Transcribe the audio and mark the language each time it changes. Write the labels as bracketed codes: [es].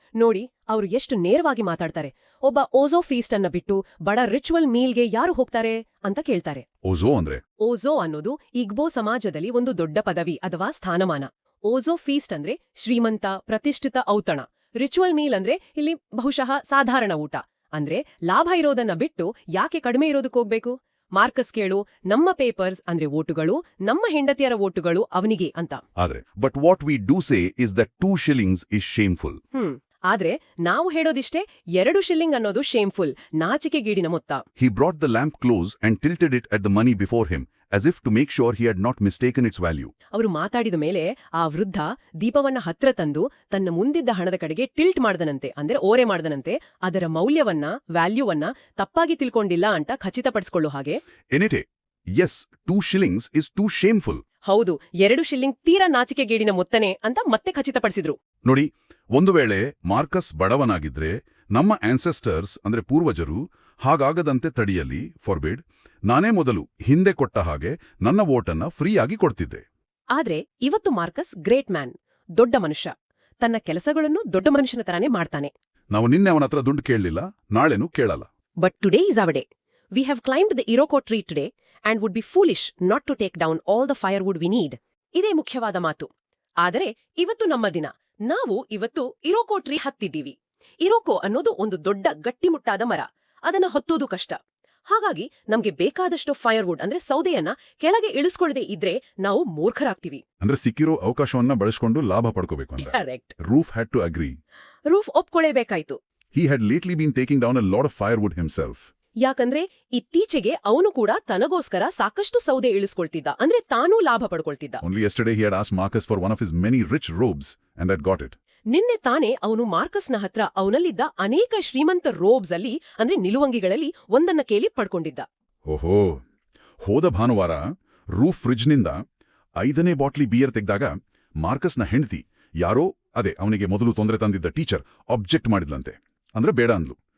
[kn] ನೋಡಿ, ಅವರು ಎಷ್ಟು ನೇರವಾಗಿ ಮಾತಾಡ್ತಾರೆ. ಒಬ್ಬ ಓಝೋ ಫೀಸ್ಟ್ ಅನ್ನ ಬಿಟ್ಟು ಬಡ ರಿಚುವಲ್ ಮೀಲ್ಗೆ ಯಾರು ಹೋಗ್ತಾರೆ ಅಂತ ಕೇಳ್ತಾರೆ. ಓಝೋ ಅಂದ್ರೆ? ಓಝೋ ಅನ್ನೋದು ಇಗ್ಬೋ ಸಮಾಜದಲ್ಲಿ ಒಂದು ದೊಡ್ಡ ಪದವಿ ಅಥವಾ ಸ್ಥಾನಮಾನ. ಓಝೋ ಫೀಸ್ಟ್ ಅಂದ್ರೆ ಶ್ರೀಮಂತ, ಪ್ರತಿಷ್ಠಿತ ಔತಣ. ರಿಚುವಲ್ ಮೀಲ್ ಅಂದ್ರೆ ಇಲ್ಲಿ ಬಹುಶಃ ಸಾಧಾರಣ ಊಟ. ಅಂದ್ರೆ ಲಾಭ ಇರೋದನ್ನ ಬಿಟ್ಟು ಯಾಕೆ ಕಡಿಮೆ ಇರೋದಕ್ಕೋಗ್ಬೇಕು? ಮಾರ್ಕಸ್ ಕೇಳು, ನಮ್ಮ ಪೇಪರ್ಸ್ ಅಂದ್ರೆ ವೋಟುಗಳು, ನಮ್ಮ ಹೆಂಡತಿಯರ ವೋಟುಗಳು ಅವನಿಗೆ ಅಂತ. ಆದ್ರೆ [en] But what we do say is that 2 shillings is shameful. [kn] ಆದ್ರೆ ನಾವು ಹೇಳೋದಿಷ್ಟೇ, 2 ಶಿಲ್ಲಿಂಗ್ ಅನ್ನೋದು ಶೇಮ್ಫುಲ್, ನಾಚಿಕೆಗೀಡಿನ ಮೊತ್ತ. [en] He brought the lamp close and tilted it at the money before him, as if to make sure he had not mistaken its value. [kn] ಅವರು ಮಾತಾಡಿದ ಮೇಲೆ ಆ ವೃದ್ಧ ದೀಪವನ್ನ ಹತ್ರ ತಂದು ತನ್ನ ಮುಂದಿದ್ದ ಹಣದ ಕಡೆಗೆ ಟಿಲ್ಟ್ ಮಾಡ್ದನಂತೆ, ಅಂದ್ರೆ ಓರೆ ಮಾಡ್ದನಂತೆ, ಅದರ ಮೌಲ್ಯವನ್ನ, ವ್ಯಾಲ್ಯೂವನ್ನ ತಪ್ಪಾಗಿ ತಿಳ್ಕೊಂಡಿಲ್ಲ ಅಂತ ಖಚಿತಪಡಿಸಿಕೊಳ್ಳೋ ಹಾಗೆ. [en] Enite, yes, 2 shillings is too shameful. [kn] ಹೌದು, 2 ಶಿಲ್ಲಿಂಗ್ ತೀರಾ ನಾಚಿಕೆಗೇಡಿನ ಮೊತ್ತನೆ ಅಂತ ಮತ್ತೆ ಖಚಿತಪಡಿಸಿದ್ರು. ನೋಡಿ, ಒಂದು ವೇಳೆ ಮಾರ್ಕಸ್ ಬಡವನಾಗಿದ್ರೆ ನಮ್ಮ ಆನ್ಸೆಸ್ಟರ್ಸ್ ಅಂದ್ರೆ ಪೂರ್ವಜರು ಹಾಗಾಗದಂತೆ ತಡೆಯಲಿ, ಫಾರ್ಬಿಡ್, ನಾನೇ ಮೊದಲು ಹಿಂದೆ ಕೊಟ್ಟ ಹಾಗೆ ನನ್ನ ವೋಟನ್ನ ಫ್ರೀಯಾಗಿ ಕೊಡ್ತಿದ್ದೆ. ಆದ್ರೆ ಇವತ್ತು ಮಾರ್ಕಸ್ [en] great man, [kn] ದೊಡ್ಡ ಮನುಷ್ಯ. ತನ್ನ ಕೆಲಸಗಳನ್ನು ದೊಡ್ಡ ಮನುಷ್ಯನ ತರಾನೇ ಮಾಡ್ತಾನೆ. ನಾವು ನಿನ್ನೆ ಅವನ ಹತ್ರ ದುಡ್ಡು ಕೇಳಲಿಲ್ಲ, ನಾಳೆನೂ ಕೇಳಲ್ಲ. [en] But today is our day. We have climbed the iroko tree today and would be foolish not to take down all the firewood we need. [kn] ಇದೇ ಮುಖ್ಯವಾದ ಮಾತು. ಆದರೆ ಇವತ್ತು ನಮ್ಮ ದಿನ. ನಾವು ಇವತ್ತು ಇರೋಕೋ ಟ್ರೀ ಹತ್ತಿದ್ದೀವಿ. ಇರೋಕೋ ಅನ್ನೋದು ಒಂದು ದೊಡ್ಡ ಗಟ್ಟಿಮುಟ್ಟಾದ ಮರ. ಅದನ್ನ ಹೊತ್ತೋದು ಕಷ್ಟ. ಹಾಗಾಗಿ ನಮ್ಗೆ ಬೇಕಾದಷ್ಟು ಫೈರ್ವುಡ್ ಅಂದ್ರೆ ಸೌದೆಯನ್ನ ಕೆಳಗೆ ಇಳಿಸ್ಕೊಳ್ಳದೆ ಇದ್ರೆ ನಾವು ಮೂರ್ಖರಾಗ್ತೀವಿ. ಅಂದ್ರೆ ಸಿಕ್ಕಿರೋ ಅವಕಾಶವನ್ನ ಬಳಸಿಕೊಂಡು ಲಾಭ ಪಡ್ಕೋಬೇಕು ಅಂತ. Correct. [en] Ruf had to agree. [kn] Roof ಒಪ್ಕೊಳ್ಳೇಬೇಕಾಯ್ತು. [en] He had lately been taking down a lot of firewood himself. [kn] ಯಾಕಂದ್ರೆ ಇತ್ತೀಚೆಗೆ ಅವನು ಕೂಡ ತನಗೋಸ್ಕರ ಸಾಕಷ್ಟು ಸೌದೆ ಇಳಿಸ್ಕೊಳ್ತಿದ್ದ, ಅಂದ್ರೆ ತಾನೂ ಲಾಭ ಪಡ್ಕೊಳ್ತಿದ್ದ. [en] Only yesterday he had asked Marcus for one of his many rich robes and had got it. [kn] ನಿನ್ನೆ ತಾನೇ ಅವನು ಮಾರ್ಕಸ್ನ ಹತ್ರ ಅವನಲ್ಲಿದ್ದ ಅನೇಕ ಶ್ರೀಮಂತ ರೋಬ್ಸ್ ಅಲ್ಲಿ ಅಂದ್ರೆ ನಿಲುವಂಗಿಗಳಲ್ಲಿ ಒಂದನ್ನ ಕೇಳಿ ಪಡ್ಕೊಂಡಿದ್ದ. ಓಹೋ, ಹೋದ ಭಾನುವಾರ ರೂಫ್ ಫ್ರಿಡ್ಜ್ನಿಂದ 5ನೇ ಬಾಟ್ಲಿ ಬಿಯರ್ ತೆಗೆದಾಗ ಮಾರ್ಕಸ್ನ ಹೆಂಡತಿ ಯಾರೋ ಅವನಿಗೆ ಮೊದಲು ತೊಂದರೆ ತಂದಿದ್ದ ಟೀಚರ್ ಆಬ್ಜೆಕ್ಟ್ ಮಾಡಿದ್ಲಂತೆ. ಅಂದ್ರೆ ಬೇಡ ಅಂದ್ಲು.